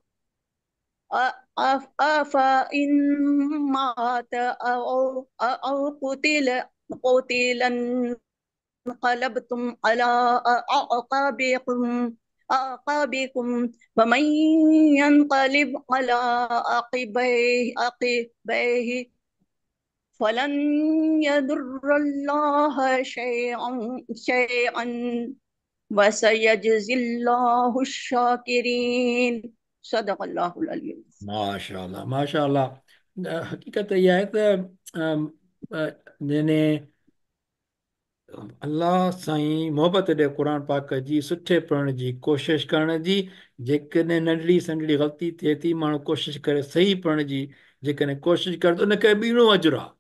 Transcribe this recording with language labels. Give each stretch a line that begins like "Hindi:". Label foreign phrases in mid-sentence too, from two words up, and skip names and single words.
Arabic: أفإن مات أو قتل انقلبتم على أعقابكم ومن ينقلب على عقبيه فلن يضر الله شيئا وسيجزي الله الشاكرين. صدق الله العلي. माशा माशा।
Sindhi: हक़ीक़त इहा आहे त जंहिं अल्लाह साईं मोहबत ॾे क़ुर पाक जी सुठे पढ़ण जी कोशिशि करण जी। जेकॾहिं नंढड़ी संढड़ी ग़लती थिए थी, माण्हू कोशिशि करे सही पढ़ण जी जेकॾहिं कोशिशि करे त उनखे ॿीणो अजुर आहे।